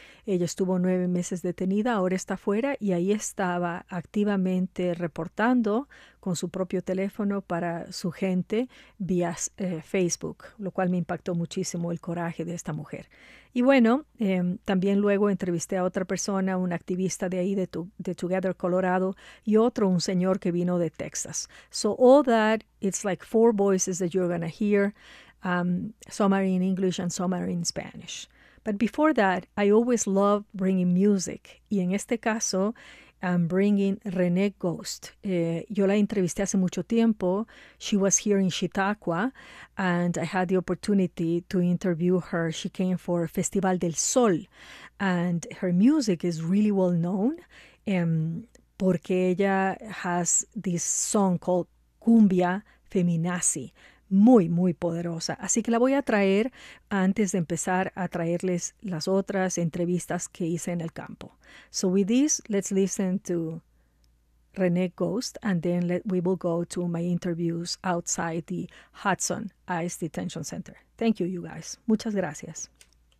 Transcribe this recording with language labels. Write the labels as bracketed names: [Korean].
[Spanish] Ella estuvo 9 meses detenida, ahora está fuera y ahí estaba activamente reportando con su propio teléfono para su gente vía Facebook, lo cual me impactó muchísimo el coraje de esta mujer. Y bueno, también luego entrevisté a otra persona, un activista de ahí de Together Colorado y otro, un señor que vino de Texas. [English] So all that, it's like 4 voices that you're gonna hear, some are in English and some are in Spanish. But before that, I always love bringing music. [Spanish] Y en este caso, [English] I'm bringing Renee Ghost. [Spanish] Yo la entrevisté hace mucho tiempo. [English] She was here in Chautauqua, and I had the opportunity to interview her. She came for Festival del Sol, and her music is really well known [Spanish] porque ella [English] has this song called Cumbia Feminazi. [Spanish] Muy, muy poderosa. Así que la voy a traer antes de empezar a traerles las otras entrevistas que hice en el campo. [English] So with this, let's listen to René Ghost and then we will go to my interviews outside the Hudson ICE Detention Center. Thank you, you guys. [Spanish] Muchas gracias.